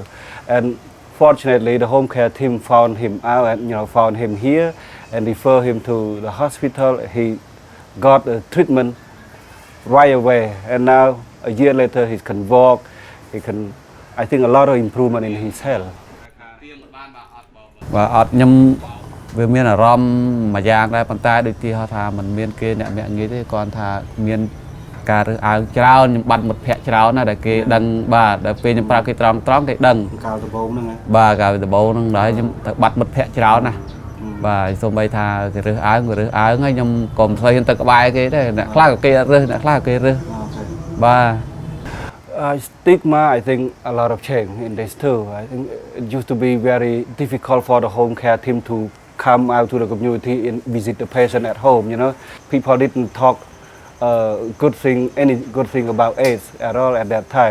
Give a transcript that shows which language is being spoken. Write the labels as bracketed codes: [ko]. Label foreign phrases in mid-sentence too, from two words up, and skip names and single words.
[en] And fortunately, the home care team found him out and found him here and referred him to the hospital. He got a treatment right away, and now a year later he can walk. I think a lot of improvement in his health. [km] បាទអត់ខ្ញុំវាមានអារម្មណ៍មួយយ៉ាងដែរប៉ុន្តែដូចទីថាมันមានគេអ្នកមាក់ងាយទេគាត់ថាមានការរើសអើងច្រើនខ្ញុំបាត់មិត្តភ័ក្តិច្រើនណាស់ដែលគេដឹងបាទដល់ពេលខ្ញុំប្រាប់គេត្រង់គេដឹងកាលដំបូងហ្នឹងបាទកាលដំបូងហ្នឹងដែរខ្ញុំទៅបាត់មិត្តភ័ក្តិច្រើនណាស់បាទសូម្បីថាគេរើសអើងហើយខ្ញុំក៏មិនស្អីទៅក្បែរគេដែរអ្នកខ្លះក៏គេរើសអ្នកខ្លះក៏គេរើសបាទ [en] Stigma, I think a lot of change in this too. I think it used to be very difficult for the home care team to come out to the community and visit the patient at home. People didn't talk any good thing about AIDS at all at that time.